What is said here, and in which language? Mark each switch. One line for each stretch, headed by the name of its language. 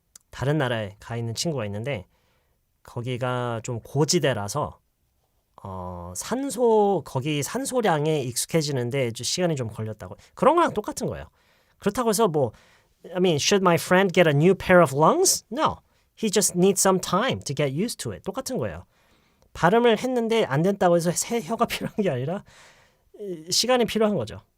Korean: 다른 나라에 가 있는 친구가 있는데 거기가 좀 고지대라서 거기 산소량에 익숙해지는데 시간이 좀 걸렸다고. 그런 거랑 똑같은 거예요. 그렇다고 해서
English: I mean, should my friend get a new pair of lungs? No. He just needs some time to get used to it.
Korean: 똑같은 거예요. 발음을 했는데 안 됐다고 해서 새 혀가 필요한 게 아니라 시간이 필요한 거죠.